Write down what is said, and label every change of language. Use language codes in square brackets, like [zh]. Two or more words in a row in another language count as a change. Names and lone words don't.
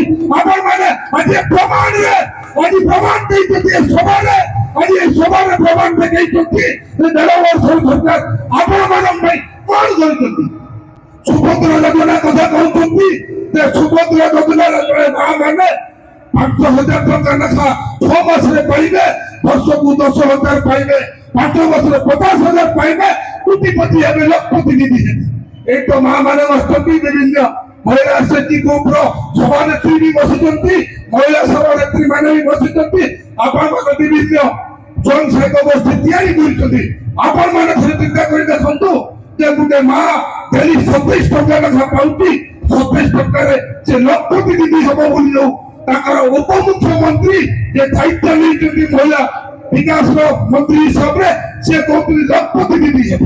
[or] ଆପଣମାନେ ଆଜି ପ୍ରମାଣରେ ଆଜି ପ୍ରମାଣ ଦେଇଛନ୍ତି ଏ ସଭାରେ, ଆଜି ଏ ସଭାରେ ପ୍ରମାଣ ଦେଖେଇଛନ୍ତି ଯେ 1.5 ବର୍ଷର ସରକାର ଆପଣମାନଙ୍କ ପାଇଁ କଣ କରିଛନ୍ତି? ସୁଭଦ୍ରା ଯୋଜନା କଥା କହୁଛନ୍ତି ଯେ ସୁଭଦ୍ରା ଯୋଜନାରେ ଜଣେ ମା ମାନେ 5,000 ଟଙ୍କା ଲେଖା 6 ମାସରେ ପାଇବେ, ବର୍ଷକୁ 10,000 ପାଇବେ, 5 ବର୍ଷରେ 50,000 ପାଇବେ, କୋଟିପତି ହେବେ, ଲକ୍ଷପତି ହେବେ। ଏଇ ତ ମା ମାନେ অଛନ୍ତି ବିଭିନ୍ନ ମହିଳା ଶକ୍ତି ଗ୍ରୁପର ସଭାନେତ୍ରୀ ବି ବସିଛନ୍ତି, ମହିଳା ସଭାନେତ୍ରୀ ମାନେ ବି ବସିଛନ୍ତି। ଆପଣମାନେ ବିଭିନ୍ନ ସ୍ୱୟଂସହାୟକ ଗୋଷ୍ଠୀ ତିଆରି କରିଛନ୍ତି। ଆପଣମାନେ ଥରେ ଚିନ୍ତା କରି ଦେଖନ୍ତୁ ଯେ ଗୋଟେ ମା ଡେଲି 27 ଟଙ୍କା ଲେଖା ପାଉଛି, 27 ଟଙ୍କାରେ ସେ ଲକ୍ଷପତି ଦିଦି ହବ ବୋଲି ଯୋଉ ତାଙ୍କର ଉପମୁଖ୍ୟମନ୍ତ୍ରୀ ଯେ ଦାୟିତ୍ୱ ନେଇଛନ୍ତି ମହିଳା ବିକାଶର ମନ୍ତ୍ରୀ ହିସାବରେ, ସେ କହୁଛନ୍ତି ଲକ୍ଷପତି ଦିଦି ହେବେ।